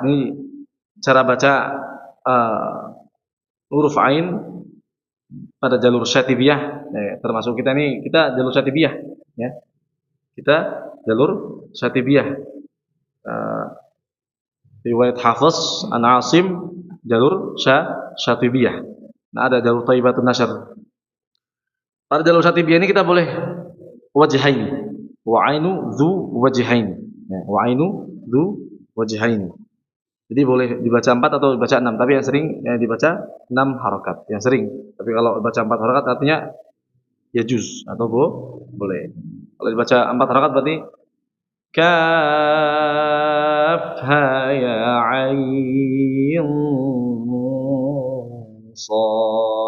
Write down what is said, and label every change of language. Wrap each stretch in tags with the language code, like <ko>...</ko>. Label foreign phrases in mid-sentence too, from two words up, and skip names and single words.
<id>Ini cara baca huruf ain pada jalur Syatibiyah ya, termasuk kita jalur Syatibiyah ya. Kita jalur Syatibiyah. Riwayat Hafiz an Asim jalur Syatibiyah. Nah, ada jalur Thaibatun Nashr. Pada jalur Syatibiyah ini kita boleh wajhain.</id> <ar>وعين ذو وجهين. Ya, وعين ذو وجهين.</ar> <id>Jadi boleh dibaca 4 atau dibaca 6, tapi yang sering dibaca 6 harokat. Yang sering. Tapi kalau dibaca 4 harokat artinya ya juz atau boleh. Kalau dibaca 4 harokat berarti kaf ha ya ain shad.</id>